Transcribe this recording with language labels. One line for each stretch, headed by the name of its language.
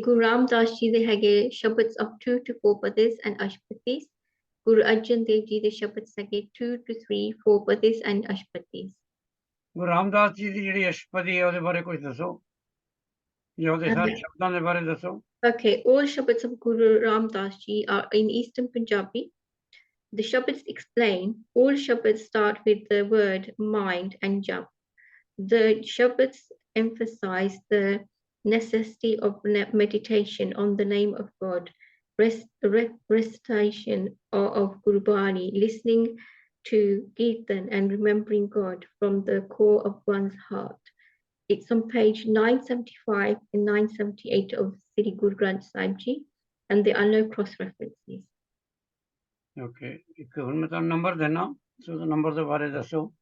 Punjabi: ਗੁਰੂ ਰਾਮਦਾਸ ਜੀ ਦੇ ਹੈਗੇ ਸ਼ਬਦ of 2 to 4 ਪਦਿਸ and ਅਸ਼ਟਪਦੀਸ। Guru Arjan Dev ji ਦੇ ਸ਼ਬਦ ਹੈਗੇ 2 to 3 4 ਪਦਿਸ and ਅਸ਼ਟਪਦੀਸ। ਗੁਰੂ ਰਾਮਦਾਸ ਜੀ ਦੀ ਜਿਹੜੀ ਅਸ਼ਟਪਦੀ ਹੈ ਉਹਦੇ ਬਾਰੇ ਕੁਝ ਦੱਸੋ, ਜਾਂ ਉਹਦੇ ਸਾਰੇ ਸ਼ਬਦਾਂ ਦੇ ਬਾਰੇ ਦੱਸੋ।
English: Okay, all Shabads of Guru Ramdas Ji are in Eastern Punjabi. The Shabads explain all Shabads start with the word mind and jump. The Shabads emphasize the necessity of meditation on the name of God, recitation of Guru Bani, listening to Kirtan and remembering God from the core of one's heart. It's on page 975 and 978 of Sri Guru Granth Sahib Ji, and there are no cross references.
Punjabi: Okay, ਇੱਕ ਹੁਣ ਮੈਂ ਤੁਹਾਨੂੰ number ਦੇਣਾ, ਸੋ number ਦੇ ਬਾਰੇ ਦੱਸੋ।